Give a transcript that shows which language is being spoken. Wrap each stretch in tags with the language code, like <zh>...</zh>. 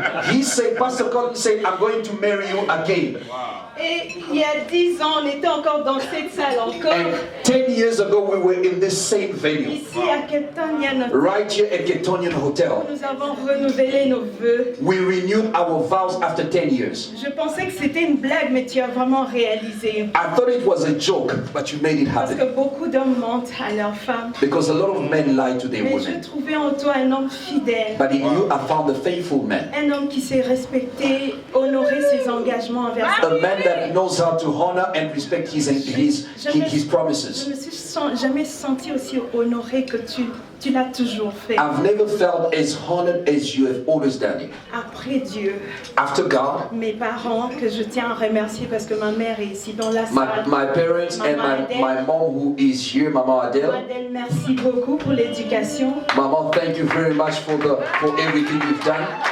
<en>He said, Pastor Colin said, I'm going to marry you again.</en> <fr>Et il y a 10 ans, on était encore dans cette salle encore.</fr> <en>And 10 years ago, we were in this same venue,</en> <fr>Ici à Ketonia,</fr> <en>right here at Ketonian Hotel.</en> <fr>nous avons renouvelé nos vœux.</fr> <en>We renewed our vows after 10 years.</en> <fr>Je pensais que c'était une blague, mais tu as vraiment réalisé.</fr> <en>I thought it was a joke, but you made it</en> <fr>Parce que</fr> <en>happen.</en> <fr>beaucoup d'hommes mentent à leurs femmes.</fr> <en>Because a lot of men lie to their</en> <fr>Mais je</fr> <en>women.</en> <fr>trouvais en toi un homme fidèle.</fr> <en>But in you, I found a faithful man.</en> <fr>Un homme qui sait respecter, honorer ses engagements envers</fr> <en>A man that knows how to honor and respect his</en> <fr>Je</fr> <en>promises.</en> <fr>me suis jamais senti aussi honoré que tu l'as toujours fait.</fr> <en>I've never felt as honored as you have always done it.</en> <fr>Après Dieu,</fr> <en>After God,</en> <fr>mes parents, que je tiens à remercier parce que ma mère est ici dans la salle.</fr> <en>my parents and my mom who is here, Mama Adele.</en> <fr>Adèle, merci beaucoup pour l'éducation.</fr> <en>Mama, thank you very much for everything you've done.</en>